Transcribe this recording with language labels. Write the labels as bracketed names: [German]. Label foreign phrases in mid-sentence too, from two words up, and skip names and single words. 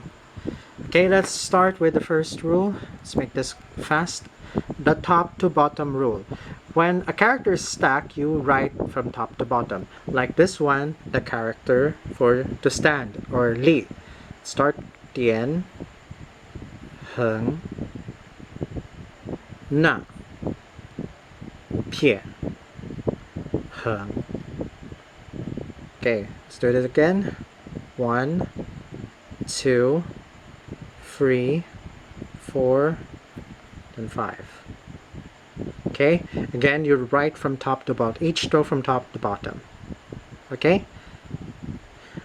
[English] Okay, let's start with the first rule. Let's make this fast. The top to bottom rule. When a character is stacked, you write from top to bottom. Like this one, the character for to stand, or li. Start dian, [Chinese] heng, na, pie, heng. [English] Okay, let's do it again. 1, 2, 3, 4, and 5. Okay, again, you write from top to bottom, each stroke from top to bottom.